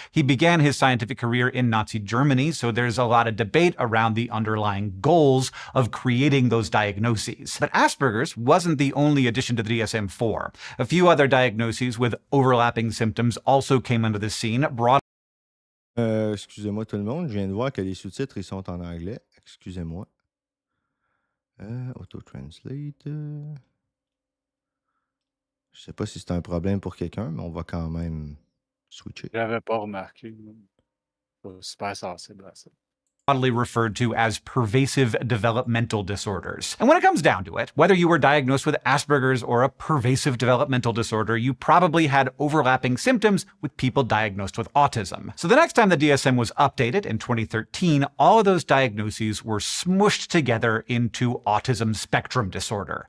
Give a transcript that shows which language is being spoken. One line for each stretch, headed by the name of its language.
English: He began his scientific career in Nazi Germany, so there's a lot of debate around the underlying goals of creating those diagnoses. But Asperger's wasn't the only addition to the DSM-4. A few other diagnoses with overlapping symptoms also came into the scene, brought
French: Excusez-moi tout le monde, je viens de voir que les sous-titres ils sont en anglais. Excusez-moi. Auto-translate. Je sais pas si c'est un problème pour quelqu'un, mais on va quand même switcher. J'avais pas remarqué. Pas super sensible à ça.
English: broadly referred to as pervasive developmental disorders. And when it comes down to it, whether you were diagnosed with Asperger's or a pervasive developmental disorder, you probably had overlapping symptoms with people diagnosed with autism. So the next time the DSM was updated in 2013, all of those diagnoses were smooshed together into autism spectrum disorder.